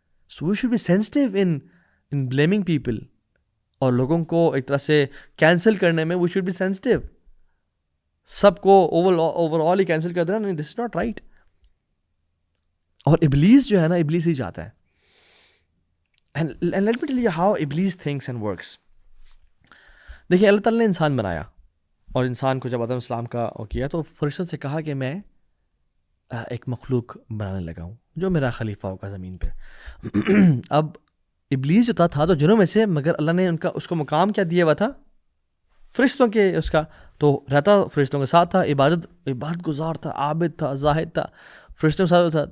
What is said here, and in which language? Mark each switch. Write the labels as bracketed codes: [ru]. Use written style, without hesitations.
[en] so we should be sensitive in blaming people, [ur] اور لوگوں کو ایک طرح سے کینسل کرنے میں [en] We should be sensitive. [ur] سب کو اوور آل ہی کینسل کر دینا، نہیں، [en] This is not right. [ur] اور ابلیس جو ہے نا، ابلیس ہی چاہتا ہے. [en] And let me tell you how Iblis thinks and works. [ur] دیکھیے اللہ تعالیٰ نے انسان بنایا، اور انسان کو جب آدم السلام کا وہ کیا تو فرشتوں سے کہا کہ میں ایک مخلوق بنانے لگا ہوں جو میرا خلیفہ ہوگا زمین پہ. اب ابلیس جو تھا تو جنوں میں سے، مگر اللہ نے اس کو مقام کیا دیا ہوا تھا؟ فرشتوں کے، اس کا تو رہتا فرشتوں کے ساتھ تھا، عبادت گزار تھا، عابد تھا، زاہد تھا، فرشتوں کے ساتھ تھا.